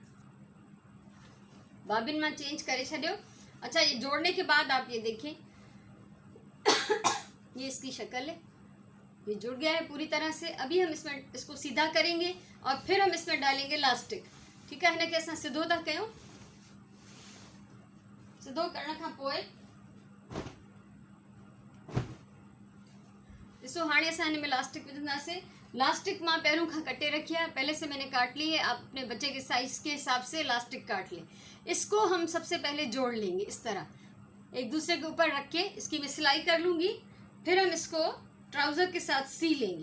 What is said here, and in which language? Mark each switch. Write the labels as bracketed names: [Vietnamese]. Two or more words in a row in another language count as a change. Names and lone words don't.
[Sindhi] बॉबिन मां चेंज करे छॾियो। [Urdu] اچھا، یہ جوڑنے کے بعد آپ یہ دیکھیں، یہ اس کی شکل ہے، یہ جڑ گیا ہے پوری طرح سے. ابھی ہم اس میں اس کو سیدھا کریں گے اور پھر ہم اس میں ڈالیں گے الاسٹک. ٹھیک ہے, [Sindhi] हिनखे असां सिधो था कयूं। सिधो करण खां पोइ ॾिसो हाणे असां हिन में इलास्टिक विझंदासीं। इलास्टिक मां पहिरों खां कटे रखी है, [Urdu] پہلے سے میں نے کاٹ لی ہے. آپ اپنے بچے کے سائز کے حساب سے الاسٹک کاٹ لیں۔ اس کو ہم سب سے پہلے جوڑ لیں گے اس طرح، ایک دوسرے کے اوپر رکھ کے اس کی میں سلائی کر لوں گی، پھر ہم اس کو ٹراؤزر کے ساتھ سی لیں گے.